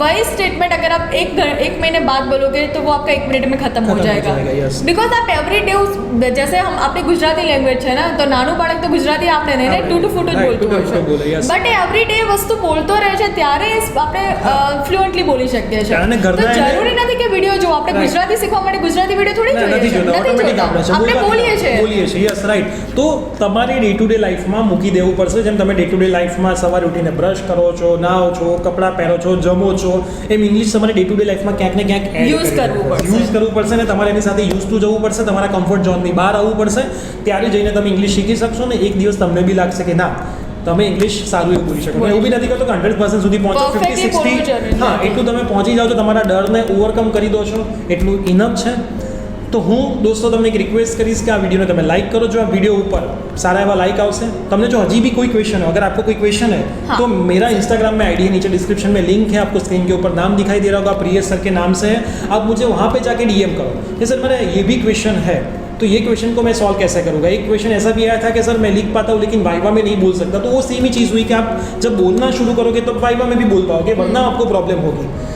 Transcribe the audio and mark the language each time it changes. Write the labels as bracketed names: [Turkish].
[Hindi] वही स्टेटमेंट अगर आप एक महीने बाद बोलोगे तो वो आपका 1 मिनट में खत्म हो जाएगा, बिकॉज आप एवरी डे, जैसे हम अपने गुजराती लैंग्वेज है ना, तो नानू बाळक तो गुजराती [Gujarati] આપણે ને ટૂટું ફૂટું જ બોલતું હોય છે, બટ એવરી ડે વસ્તુ બોલતો રહે છે ત્યારે આપણે ફ્લુઅન્ટલી બોલી શકીએ છીએ। તો જરૂરી નથી કે વિડિયો જો આપણે ગુજરાતી શીખવા માટે ગુજરાતી વિડિયો થોડી જોઈએ છે, નથી આપણે બોલીએ છીએ। [English] Yes, right. [Gujarati] તો તમારી ડે ટુ ડે લાઈફમાં મૂકી દેવું પડશે, જેમ તમે ડે ટુ ડે લાઈફમાં સવારે ઉઠીને બ્રશ કરો છો, નાહો છો, કપડાં પહેરો છો, જમો છો, એમ ઇંગ્લિશ તમારે ડે ટુ ડે લાઈફમાં ક્યાંક ને ક્યાંક યુઝ કરવું પડશે ને તમારે એની સાથે યુઝ ટુ જવું પડશે, તમારા કમ્ફર્ટ ઝોનની બહાર આવવું પડશે, ત્યારે જઈને તમે ઇંગ્લિશ શીખી શકશો ને એક દિવસ તમને બી લાગશે કે ના તમે ઇંગ્લિશ સારું એવું બોલી શકો। એવું બી નથી કરતો કે 100% સુધી પહોંચો, 50-60, હા, એટલું તમે પહોંચી જાઓ છો, તમારા ડરને ઓવરકમ કરી દો છો, એટલું ઇનફ છે। તો હું દોસ્તો તમને એક રિક્વેસ્ટ કરીશ કે આ વિડીયોને તમે લાઇક કરો, જો આ वीडियो ऊपर सारा एवा लाइक आवશે। [Hindi] તમને जो अभी भी कोई क्वेश्चन है, अगर आपको कोई क्वेश्चन है तो मेरा इंस्टाग्राम में आईडी है, नीचे डिस्क्रिप्शन में लिंक है, आपको स्क्रीन के ऊपर नाम दिखाई दे रहा होगा, प्रियेश सर के नाम से है, आप मुझे वहाँ पे जाके डीएम करो कि सर मेरा ये भी क्वेश्चन है, तो ये क्वेश्चन को मैं सॉल्व कैसे करूँगा। एक क्वेश्चन ऐसा भी आया था कि सर मैं लिख पाता हूँ लेकिन वाइवा में नहीं बोल सकता, तो वो सेम ही चीज़ हुई कि आप जब बोलना शुरू करोगे तो वाइवा में भी बोल पाओगे, वरना आपको प्रॉब्लम होगी।